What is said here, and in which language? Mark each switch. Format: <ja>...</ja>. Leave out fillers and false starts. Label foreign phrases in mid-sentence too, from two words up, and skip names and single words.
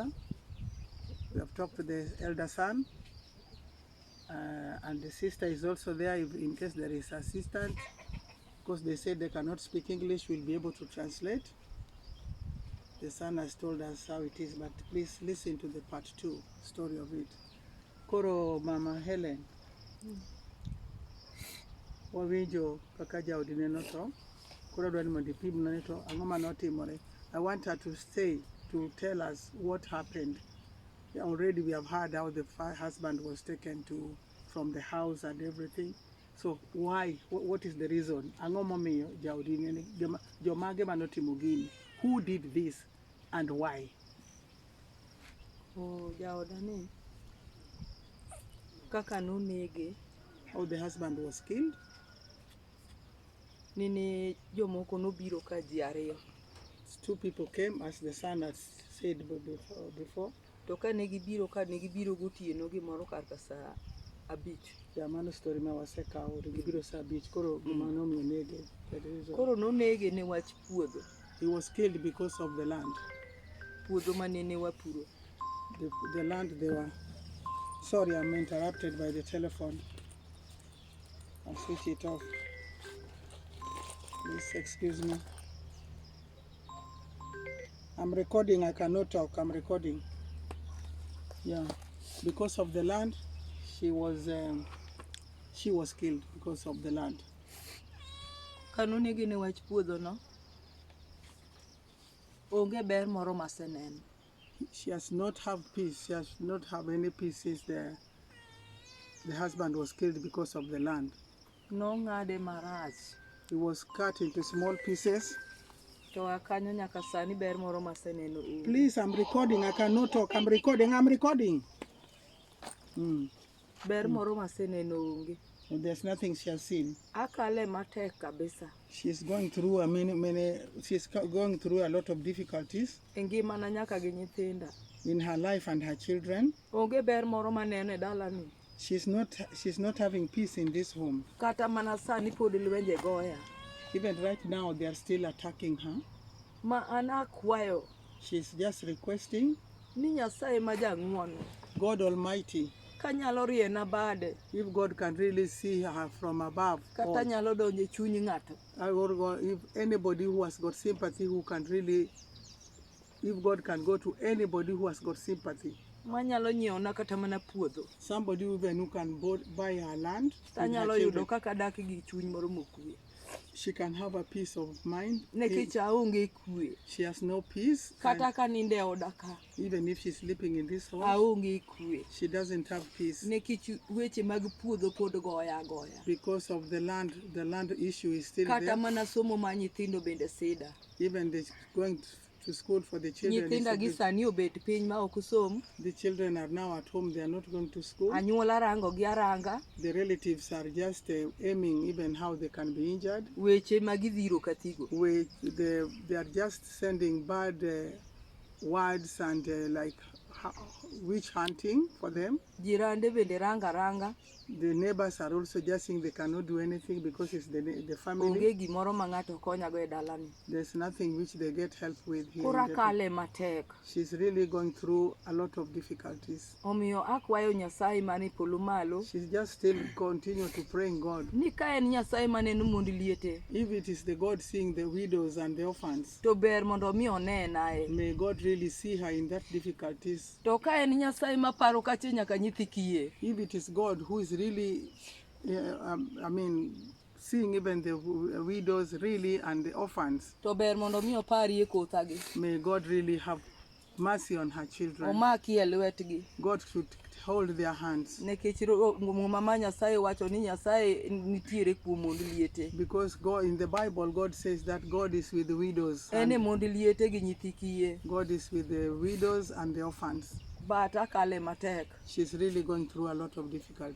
<en>We have talked to the elder son, and the sister is also there in case there is assistant, because they said they cannot speak English, we'll be able to translate. The son has told us how it is, but please listen to the part 2 story of it.</en> <luo>Koro Mama Helen. Wawijo kaka jaodi neno to koro dwani mondo ipim nane to ang'o mane otimore.</luo> <en>I want her to tell us what happened. Already we have heard how the husband was taken from the house and everything. So why? What is the reason?</en> <luo>Ang'o momiyo jaodi nene jomage mane otimo gini?</luo> <en>Who did this and why?</en> <luo>Oh, jaodani kaka nonege.</luo> <en>How the husband was killed?</en> <luo>Nene jomoko nobiro ka ji ariyo.</luo> <en>2 people came, as the son had said before.</en> <luo>To kane gibiro gotieno gimoro kar ka saa 5. Mano story ma wasekawo gibiro saa 5 koro mano omiyo nege. Koro nonege ne wach puodho.</luo> <en>He was killed because of the land.</en> <luo>Puodho manene wapuro.</luo> <en>The land they were. Sorry, I'm interrupted by the telephone. I'll switch it off. Please excuse me. I'm recording. I cannot talk. I'm recording. Yeah, because of the land, she was killed because of the land.</en> <luo>Kanonege ne wach puodho no. Onge ber moro maseneno.</luo> <en>She has not have peace. She has not have any peace since the husband was killed because of the land.</en> <luo>No ng'ade marach.</luo> <en>He was cut into small pieces.</en> <luo>To akanyo nyaka sani ber moro maseneno.</luo> <en>Please, I'm recording. I cannot talk. I'm recording.</en> <luo>Ber moro maseneno onge.</luo> <en>There's nothing she has seen.</en> <luo>Akale matek kabisa.</luo> <en>She's going through she's going through a lot of difficulties</en> <luo>Ngimana nyaka gi nyithinda.</luo> <en>in her life and her children.</en> <luo>Onge ber moro maneno e dalani.</luo> <en>She's not having peace in this home.</en> <luo>Kata mana sani pod lwenje goya.</luo> <en>Even right now they are still attacking her.</en> <luo>Ma an akwayo</luo> <en>She's just requesting</en> <luo>ni Nyasaye ma jang'uono</luo> <en>God Almighty,</en> <luo>kanyalo riena bade</luo> <en>if God can really see her from above,</en> <luo>kata nyalo donjo e chuny ng'ato.</luo> <en>or if anybody who has got sympathy who can really, if God can go to anybody who has got sympathy,</en> <luo>Manyalo nyiewona kata mana puodho.</luo> <en>somebody even who can buy her land, with her</en> <luo>Tanyalo yudo</luo> <en>children,</en> <luo>kaka dak gi chuny moro mokwe.</luo> <en>she can have a peace of mind.</en> <luo>Nekech aonge kwe.</luo> <en>She has no peace.</en> <luo>Kata ka ninde e oda ka.</luo> <en>Even if she's sleeping in this house,</en> <luo>Aonge kwe.</luo> <en>she doesn't have peace</en> <luo>Nekech weche mag puodho pod goya.</luo> <en>because of the land. The land issue is still</en> <luo>Kata</luo> <en>there.</en> <luo>mana somo ma nyithindo bende sida.</luo> <en>Even going to school for the children.</en> <luo>Nyithinda gi sani obet piny ma ok som.</luo> <en>The children are now at home. They are not going to school.</en> <luo>Anyuola rango gi aranga.</luo> <en>The relatives are just aiming even how they can be injured.</en> <luo>Weche ma gidhiro kathigo.</luo> <en>They are just sending bad words and like witch hunting for them.</en> <luo>Jirande bende ranga.</luo> <en>The neighbors are also just saying they cannot do anything because it's the family.</en> <luo>Onge gimoro ma ng'ato konyago e dalani.</luo> <en>There's nothing which they get help with here.</en> <luo>Kora kale matek.</luo> <en>She's really going through a lot of difficulties.</en> <luo>Omiyo akwayo Nyasaye mani polo malo.</luo> <en>She's just still continue to pray in God.</en> <luo>Ni ka en Nyasaye maneno mondo liete.</luo> <en>If it is the God seeing the widows and the orphans,</en> <luo>To ber mondo mi onenae.</luo> <en>may God really see her in that difficulties.</en> <luo>To ka en Nyasaye maparo kache nyaka nyithi kiye.</luo> <en>If it is God who is really, seeing even the widows really and the orphans,</en> <luo>To ber mondo mi opari e kothagi.</luo> <en>may God really have mercy on her children.</en> <luo>Omaki e lwetgi.</luo> <en>God should hold their hands.</en> <luo>Nekech muma ma Nyasaye wacho ni Nyasaye nitiere kuom mondo liete.</luo> <en>Because God, in the Bible, God says that God is with the widows.</en> <luo>Ene</luo> <en>And</en> <luo>mondo liete gi nyithi kiye.</luo> <en>God is with the widows and the orphans.</en> <luo>But akale matek.</luo> <en>She's really going through a lot of difficulties.</en>